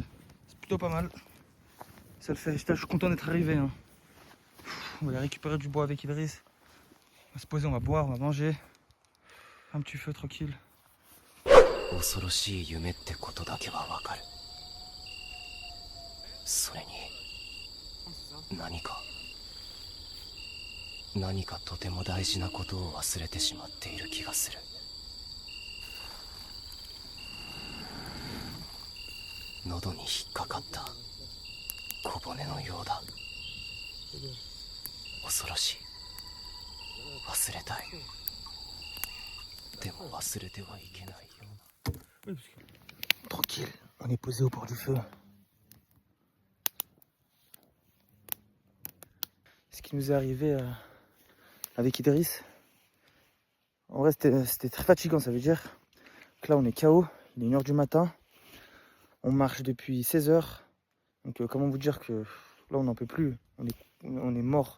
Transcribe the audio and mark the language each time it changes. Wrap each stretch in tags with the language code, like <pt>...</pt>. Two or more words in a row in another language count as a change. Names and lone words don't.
<fr>C'est plutôt pas mal. Ça le fait. Je suis content d'être arrivé. Hein. On va aller récupérer du bois avec Idriss. On va se poser, on va boire, on va manger. Un petit feu tranquille.</fr> <ja>それに何かとても大事なことを忘れてしまっている気がする。喉に引っかかった小骨のようだ。恐ろしい。忘れたい。でも忘れてはいけないような。</ja> <fr>Tranquille, on est posé au bord du feu. Ce qui nous est arrivé avec Idriss, en vrai c'était très fatigant, ça veut dire que là on est KO, il est 1h du matin, on marche depuis 16h, donc comment vous dire que là on n'en peut plus, on est mort.</fr>